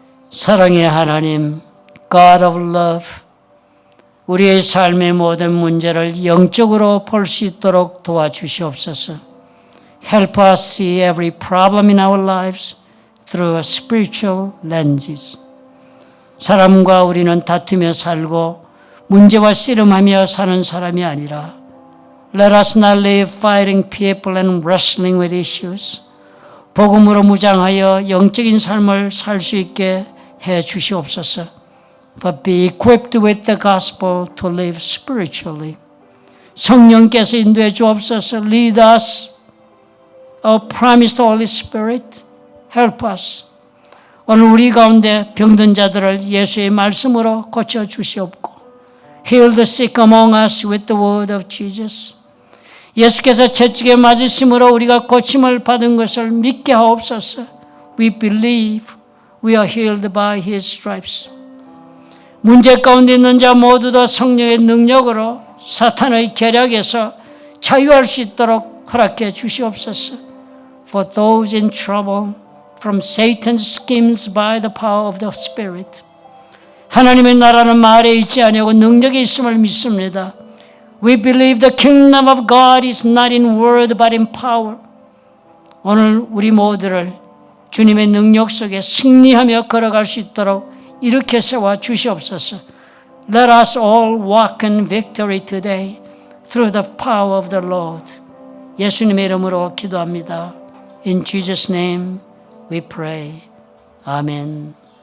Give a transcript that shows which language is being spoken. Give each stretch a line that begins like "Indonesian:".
Korean: 사랑의 하나님,
English: God of Love,
Korean: 우리의 삶의 모든 문제를 영적으로 볼 수 있도록 도와주시옵소서.
English: Help us see every problem in our lives through spiritual lenses.
Korean: 사람과 우리는 다투며 살고 문제와 씨름하며 사는 사람이 아니라
English: Let us not live fighting people and wrestling with issues.
Korean: 복음으로 무장하여 영적인 삶을 살 수 있게 해 주시옵소서.
English: But be equipped with the gospel to live spiritually.
Korean: 성령께서 인도해 주옵소서.
English: Lead us. Our promised Holy Spirit, help us.
Korean: 오늘 우리 가운데 병든 자들을 예수의 말씀으로 고쳐 주시옵고
English: Heal the sick among us with the word of Jesus.
Korean: 예수께서 채찍에 맞으심으로 우리가 고침을 받은 것을 믿게 하옵소서.
English: We believe we are healed by His stripes.
Korean: 문제 가운데 있는 자 모두도 성령의 능력으로 사탄의 계략에서 자유할 수 있도록 허락해 주시옵소서.
English: For those in trouble from Satan's schemes by the power of the Spirit.
Korean: 하나님의 나라는 말에 있지 아니하고 능력이 있음을 믿습니다.
English: We believe the kingdom of God is not in word but in power.
Korean: 오늘 우리 모두를 주님의 능력 속에 승리하며 걸어갈 수 있도록 이렇게 세워 주시옵소서.
English: Let us all walk in victory today through the power of the Lord.
Korean: 예수님의 이름으로 기도합니다.
English: In Jesus' name we pray. Amen.